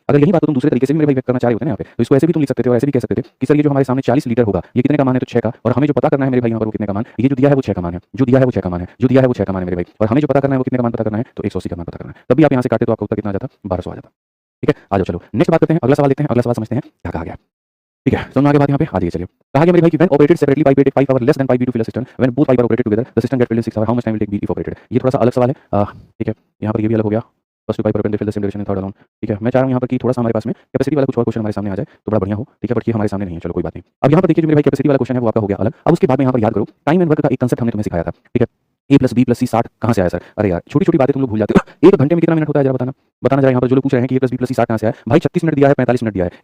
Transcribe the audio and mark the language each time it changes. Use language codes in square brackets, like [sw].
[hi] अगर यही बात तुम दूसरे तरीके से भी मेरे भाई व्यक्त करना चाह रहे होते हैं यहाँ पे, तो इसको ऐसे भी तुम लिख सकते थे और ऐसे भी कह सकते थे कि सर ये जो हमारे सामने 40 लीटर होगा ये कितने का मान है तो 6 का, और हमें जो पता करना है मेरे भाई यहाँ पर वो कितने का मान, ये जो दिया है वो 6 का मान है, जो दिया है वो 6 का मान है, जो दिया है वो 6 का मान है मेरे भाई, और हमें जो पता करना है वो कितने का मान पता करना है तो 180 का मान पता करना है। तब भी आप यहाँ से काटे तो आपका उत्तर कितना आ जाता? 1200 आ जाता। ठीक है, आ जाओ चलो नेक्स्ट बात करते हैं, अगला सवाल देखते हैं। अगला सवाल समझते हैं क्या कहा गया, ठीक है। समझ में आ गया बात यहाँ पे? आ जाइए चलिए। कहा गया मेरे भाई कि [en] when operated separately pipe will take 5 hours less than pipe B to fill a cistern, when both pipe are operated together the cistern get filled in 6 hours, how much time will take B if operated? [hi] ये थोड़ा सा अलग सवाल है, ठीक है। यहाँ पर ये भी अलग हो गया, [en] first pipe पर fill the same direction in third alone, [hi] ठीक है। मैं चाह रहा हूँ यहाँ पर कि थोड़ा सा हमारे पास में कैपेसिटी वाला कुछ और क्वेश्चन हमारे सामने आ जाए तो बड़ा बढ़िया हो, ठीक है। बट ये हमारे सामने नहीं है, चलो कोई बात नहीं। अब यहाँ पर देखिए जो मेरे भाई कैपेसिटी वाला क्वेश्चन है वो आपका हो गया अलग। अब उसके बाद में यहाँ पर याद करो टाइम एंड वर्क का एक कंसेप्ट हमने तुम्हें सिखाया था, ठीक है। A प्लस बी प्लस सी 60 कहाँ से आया सर? अरे यार छोटी छोटी बातें तुम लोग भूल जाते हो। एक घंटे में कितना मिनट होता है जरा बताना, बताना जरा। यहाँ पर जो लोग पूछ रहे हैं कि A प्लस बी प्लस सी 60 कहाँ से आया, भाई 36 मिनट दिया है, 45 मिनट दिया है।